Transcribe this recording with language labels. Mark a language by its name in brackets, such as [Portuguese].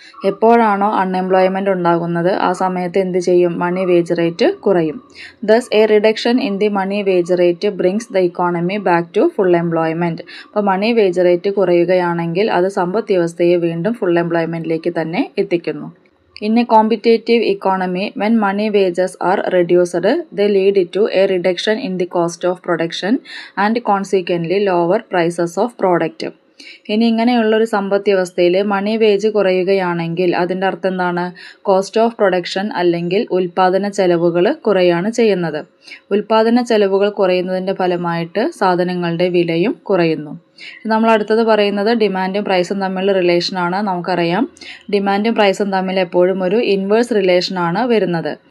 [Malayalam] എപ്പോഴാണോ അൺഎംപ്ലോയ്മെൻറ്റ് ഉണ്ടാകുന്നത് ആ സമയത്ത് എന്ത് ചെയ്യും? മണി വേജ് റേറ്റ് കുറയും. [English] Thus a reduction in the money wage rate brings the economy back to full employment. [Malayalam] അപ്പോൾ മണി വേജ് റേറ്റ് കുറയുകയാണെങ്കിൽ അത് സമ്പദ് വ്യവസ്ഥയെ വീണ്ടും ഫുൾ എംപ്ലോയ്മെൻറ്റിലേക്ക് തന്നെ എത്തിക്കുന്നു. [English] In a competitive economy, when money wages are reduced, they lead to a reduction in the cost of production and consequently lower prices of product. [Malayalam] ഇനി ഇങ്ങനെയുള്ളൊരു സമ്പദ് വ്യവസ്ഥയിൽ മണി വേജ് കുറയുകയാണെങ്കിൽ അതിൻ്റെ അർത്ഥം എന്താണ്? കോസ്റ്റ് ഓഫ് പ്രൊഡക്ഷൻ അല്ലെങ്കിൽ ഉൽപ്പാദന ചെലവുകൾ കുറയാണ് ചെയ്യുന്നത്. ഉൽപ്പാദന ചെലവുകൾ കുറയുന്നതിൻ്റെ ഫലമായിട്ട് സാധനങ്ങളുടെ വിലയും കുറയുന്നു. നമ്മൾ അടുത്തത് പറയുന്നത് ഡിമാൻഡും പ്രൈസും തമ്മിലുള്ള റിലേഷനാണ്. നമുക്കറിയാം ഡിമാൻഡും പ്രൈസും തമ്മിൽ എപ്പോഴും ഒരു ഇൻവേഴ്സ് റിലേഷനാണ് വരുന്നത്.